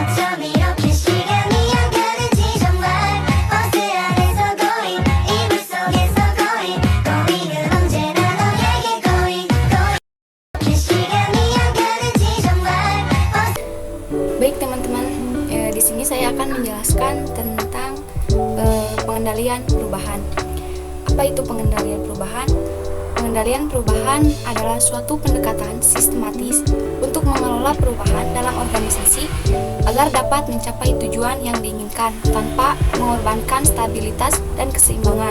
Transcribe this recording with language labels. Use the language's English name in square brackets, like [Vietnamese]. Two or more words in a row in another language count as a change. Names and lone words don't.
[Korean] 여유롭게 시간이 가는지 정말 버스 안에서 going 이불 속에서 [English] going going [Korean] 은 언제나 너에게 going 이렇게 시간이 가는지 정말 [Indonesian] Baik teman-teman, di sini saya akan menjelaskan tentang pengendalian perubahan. Apa itu pengendalian perubahan? Pengendalian perubahan adalah suatu pendekatan sistematis untuk mengelola perubahan dalam organisasi agar dapat mencapai tujuan yang diinginkan tanpa mengorbankan stabilitas dan keseimbangan.